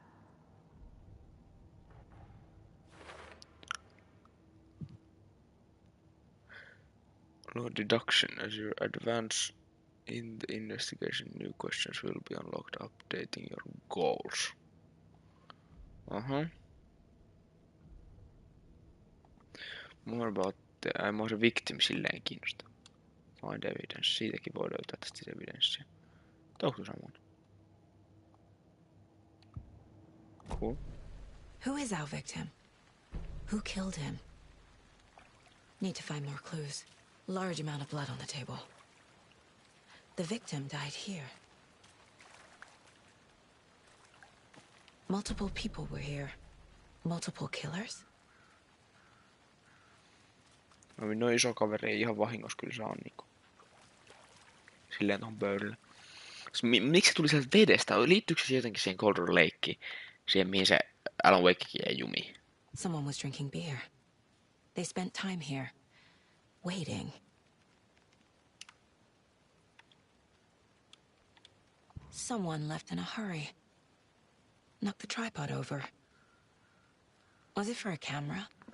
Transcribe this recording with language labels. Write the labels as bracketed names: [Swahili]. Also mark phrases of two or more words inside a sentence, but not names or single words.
[English] No deduction. As you advance in the investigation, new questions will be unlocked, updating your goals. More about the... [Finnish] Mua se victim silleen kiinnostaa. [English] Find evidence. [Finnish] Siitäkin voi löytää tästä evidenssiä. Onko samoin? [English] Cool. Who is our victim? Who killed him? Need to find more clues. Large amount of blood on the table. The victim died here. Multiple people were here. Multiple killers? [Finnish] No iso kaveri ei ihan vahingossa kyllä saa niinku. Silleen tohon pöydälle. Miksi se tuli sieltä vedestä? Liittyykö se jotenkin siihen Cold Lakeen? Siihen mihin se Alan Wakekin jäi jumiin? [English] Someone was drinking beer. They spent time here. Waiting. Someone left in a hurry. Knocked the tripod over. Was it for a camera?